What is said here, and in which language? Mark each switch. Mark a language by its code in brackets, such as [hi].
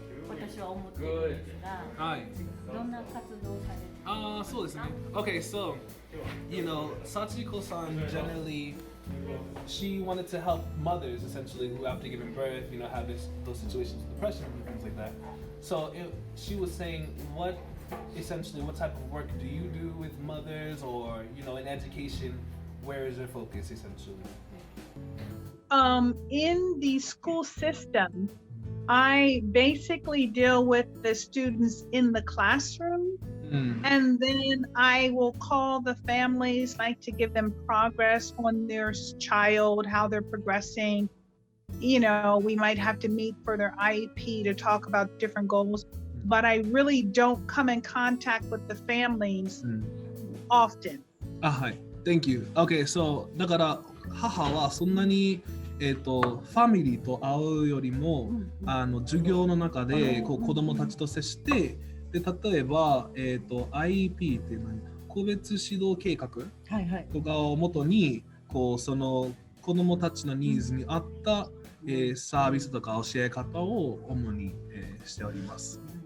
[ja] 私は思ってるんですが、どんな活動をされてるんですか？そうですね。 [en] Okay, so, Sachiko-san generally, she wanted to help mothers essentially who after giving birth, have those situations of depression and things like that. So she was saying, what type of work do you do with mothers or, in education, where is your focus essentially? In the school system, I basically deal with the students in the classroom, and then I will call the families, like to give them progress on their child, how they're progressing. You know, we might have to meet for their IEP to talk about different goals, but I really don't come in contact with the families often. はい。Thank you. Okay, so [ja] だから母はそんなにファミリーと会うよりも、授業の中でこう子どもたちと接して、で例えば、IEP って何個別指導計画とかをもとにこうその子どもたちのニーズに合った、サービスとか教え方を主に、しております。